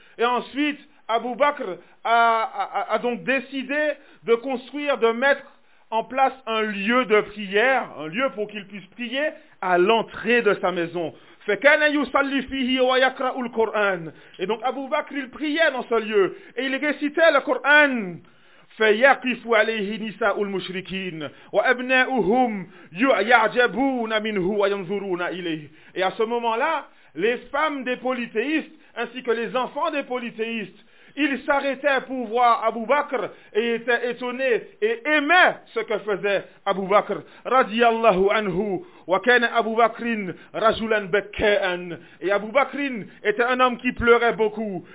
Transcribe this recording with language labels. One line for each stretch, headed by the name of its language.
French: Et ensuite, Abu Bakr a donc décidé de construire, de mettre en place un lieu de prière, un lieu pour qu'il puisse prier à l'entrée de sa maison. Et donc Abu Bakr, il priait dans ce lieu et il récitait le Coran.
Arabic: فيقف عليه نساء المشركين وابناؤهم يعجبون منه وينظرون اليه.
French: Et à ce moment-là, les femmes des polythéistes ainsi que les enfants des polythéistes, ils s'arrêtaient pour voir Abu Bakr et étaient étonnés et aimaient ce que faisait Abu Bakr radiyallahu anhu.
Arabic: Wa kana Abu Bakrin rajulan bakkan.
French: Et Abu Bakrin était un homme qui pleurait beaucoup.